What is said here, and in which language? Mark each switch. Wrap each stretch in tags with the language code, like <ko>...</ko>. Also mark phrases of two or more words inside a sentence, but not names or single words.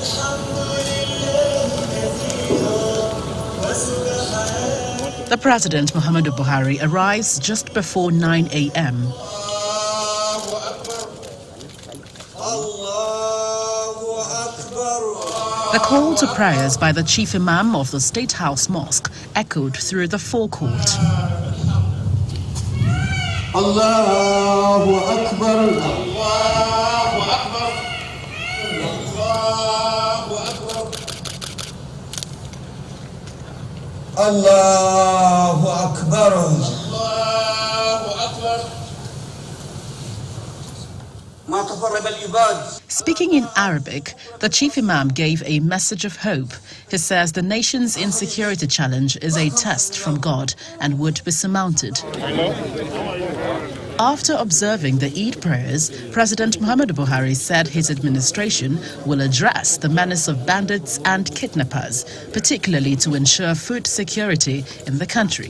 <en>The President, Muhammadu Buhari, arrives just before 9 a.m. The call to prayers by the Chief Imam of the State House Mosque echoed through the forecourt.</en> <ar>الله أكبر. الله أكبر. الله أكبر. الله أكبر.</ar> <en>Speaking in Arabic, the Chief Imam gave a message of hope. He says the nation's insecurity challenge is a test from God and would be surmounted. After observing the Eid prayers, President Muhammadu Buhari said his administration will address the menace of bandits and kidnappers, particularly to ensure food security in the country.</en>